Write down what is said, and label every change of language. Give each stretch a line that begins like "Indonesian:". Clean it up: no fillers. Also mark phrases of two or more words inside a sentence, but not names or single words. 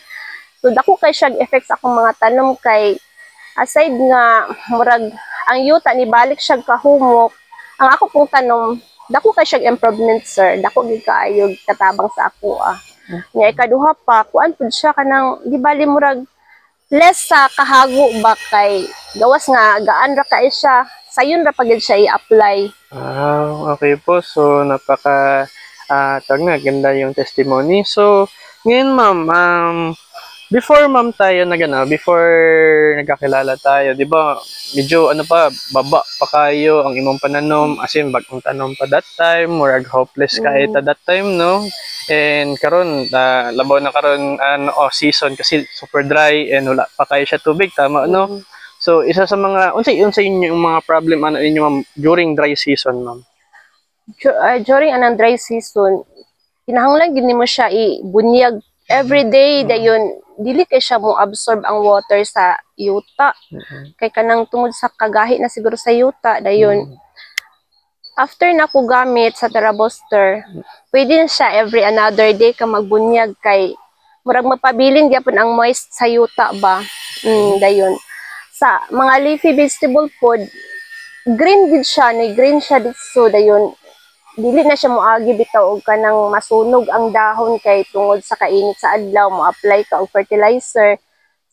Cebuano: So, dako kay siya effects akong mga tanom kay aside nga murag ang yuta ni balik siya kahumok. Ang ako pong tanom, dako kay siya improvement, sir. Dako gid kaayo katabang sa ako Nya ikaduha pa, kuan pud siya kanang di bali murag less sa kahago ba kay gawas nga gaan ra kay siya sayon ra pagid siya i-apply. Okay po.
Filipino: So napaka ganda yung testimony. So ngayon, ma'am, before ma'am tayo before nagkakilala tayo, di ba medyo baba pa kayo
Cebuano: ang imong pananom,
English: as in
Filipino: bagong tanom pa
English: that time, murag hopeless ka at that time, no?
Cebuano: And karon labaw na karon season kasi
English: super dry
Cebuano: and wala pa kayo siya tubig, tama, no? So isa sa mga unsay inyo yung mga problem inyo, ma'am,
English: during dry season, ma'am?
Cebuano: During anang
English: dry season,
Cebuano: kinahanglan gid nimo siya ibunyag
English: every day
Cebuano: dayon dili kay siya mo absorb ang water sa yuta. Kay kanang tungod sa kagahi na siguro sa yuta dayon. After na ko gamit sa Terra Booster, pwede na siya
English: every another day
Cebuano: ka magbunyag kay murag mapabilin gyapon ang moist sa yuta ba. Dayon. Sa mga
English: leafy vegetable food,
Cebuano: green gid siya, ni green siya dito dayon. Dili na siya moagi bitaw og kanang masunog ang dahon kay tungod sa kainit sa adlaw mo apply ka og fertilizer.